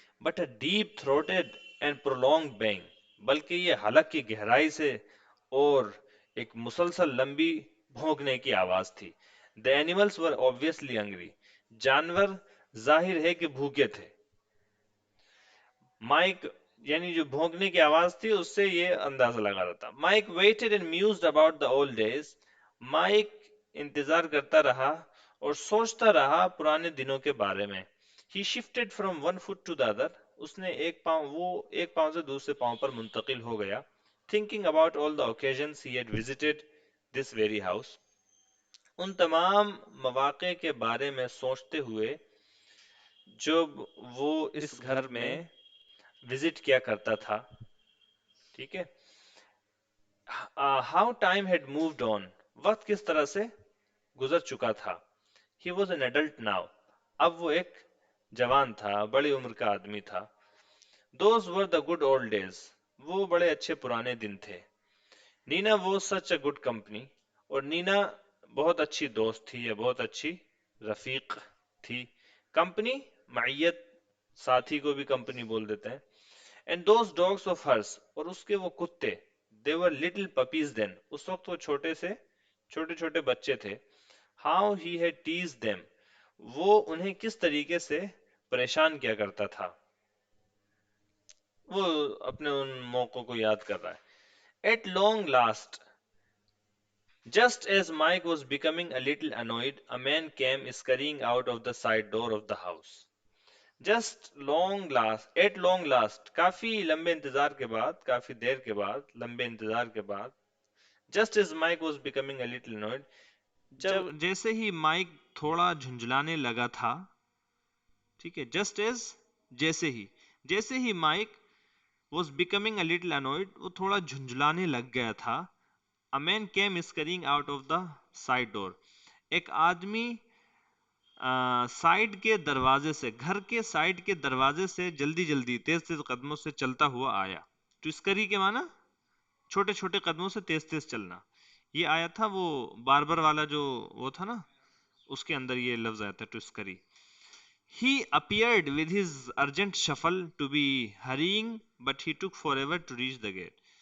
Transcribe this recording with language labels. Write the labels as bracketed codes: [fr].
[en] But a deep throated and prolong bang. [ur] بلکہ یہ حلق کی گہرائی سے اور ایک مسلسل لمبی بھونکنے کی آواز تھی. [en] The animals were obviously hungry. [ur] جانور ظاہر ہے کہ بھوکے تھے. مائک یعنی جو بھونکنے کی آواز تھی اس سے یہ اندازہ لگا رہا تھا. [en] Mike waited and mused about the old days. [ur] Mic انتظار کرتا رہا اور سوچتا رہا پرانے دنوں کے بارے میں. [en] He shifted from one foot to the other. [ur] اس نے ایک پاؤں سے دوسرے پاؤں پر منتقل ہو گیا. [en] Thinking about all the occasions he had visited this very house. [ur] ان تمام مواقع کے بارے میں سوچتے ہوئے جب وہ اس گھر میں وزٹ کیا کرتا تھا. ٹھیک ہے، [en] How time had moved on. [ur] وقت کس طرح سے گزر چکا تھا. [en] He was an adult now. [ur] اب وہ ایک جوان تھا، بڑی عمر کا آدمی تھا. [en] Those were the good old days. [ur] وہ بڑے اچھے پرانے دن تھے. [en] Nina was such a good company. [ur] اور نینا بہت اچھی دوست تھی یا بہت اچھی رفیق تھی. کمپنی معیت، ساتھی کو بھی کمپنی بول دیتے ہیں. [en] And those dogs of hers. [ur] اور اس کے وہ کتے. [en] They were little puppies then. [ur] اس وقت وہ چھوٹے چھوٹے بچے تھے. [en] How he had tease them. [ur] وہ انہیں کس طریقے سے پریشان کیا کرتا تھا. وہ اپنے ان موقعوں کو یاد کر رہا ہے. [en] At long last. Just as Mike was becoming a little annoyed, a man came scurrying out of the side door of the house. Just long last, at long last, [ur] کافی لمبے انتظار کے بعد، کافی دیر کے بعد، لمبے انتظار کے بعد. [en] Just as Mike was becoming a little annoyed, [ur] جب جیسے ہی مائک تھوڑا جھنجھلانے لگا تھا. ٹھیک ہے، [en] just as [ur] جیسے ہی mic [en] was becoming a little annoyed, [ur] وہ تھوڑا جھنجھلانے لگ گیا تھا. [en] A man came scurrying out of the side door. [ur] ایک آدمی سائڈ کے دروازے سے، گھر کے سائڈ کے دروازے سے جلدی تیز قدموں سے چلتا ہوا آیا. تو اسکری کے معنی چھوٹے چھوٹے قدموں سے تیز چلنا. یہ آیا تھا وہ باربر والا جو وہ تھا نا، اس کے اندر یہ لفظ آیا تھا to اسکری. [en] He appeared with his urgent shuffle to be hurrying, but he took forever to reach the gate.